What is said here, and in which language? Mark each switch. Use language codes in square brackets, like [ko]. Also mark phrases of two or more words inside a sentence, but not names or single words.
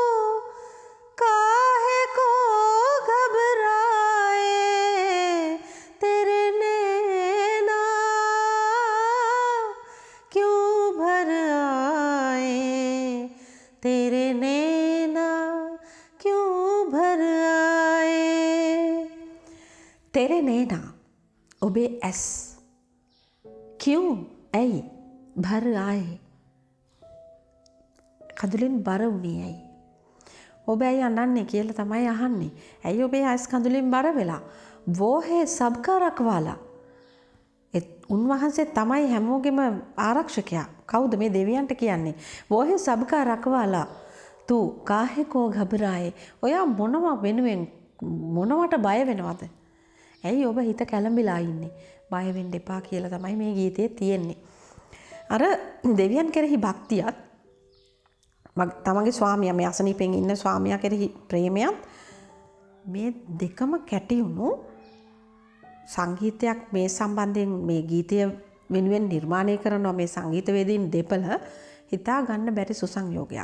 [hi] काहे को घबराए तेरे तेरे नैना क्यों भर आए तेरे नैना [si] ඔබේ ඇස් [hi] क्यों ඇයි भर आए [si] කඳුලින් බර වුණේ ඇයි? ඔබ ඇයි අඬන්නේ කියලා තමයි අහන්නේ. ඇයි ඔබේ ඇස් කඳුලින් බර වෙලා? [hi] वो है सबका रखवाला [si] උන්වහන්සේ තමයි හැමෝගෙම ආරක්ෂකයා. කවුද මේ දෙවියන්ට කියන්නේ? [hi] "वो है सबका रखवाला तू काहे को घबराए." [si] ඔයා මොනවා වෙනුවෙන් මොනවට බය වෙනවද? ඇයි ඔබ හිත කැළඹිලා ඉන්නේ? බය වෙන්න එපා කියලා තමයි මේ ගීතයේ තියෙන්නේ. අර දෙවියන් කෙරෙහි භක්තියත් තමන්ගේ ස්වාමියා මේ අසනීපෙන් ඉන්න ස්වාමියා කෙරෙහි ප්‍රේමයත් මේ දෙකම කැටියුණු සංගීතයක් මේ සම්බන්ධයෙන් මේ ගීතය වෙනුවෙන් නිර්මාණය කරනවා මේ සංගීතවේදීන් දෙපළ හිතා ගන්න බැරි සුසංයෝගයක්.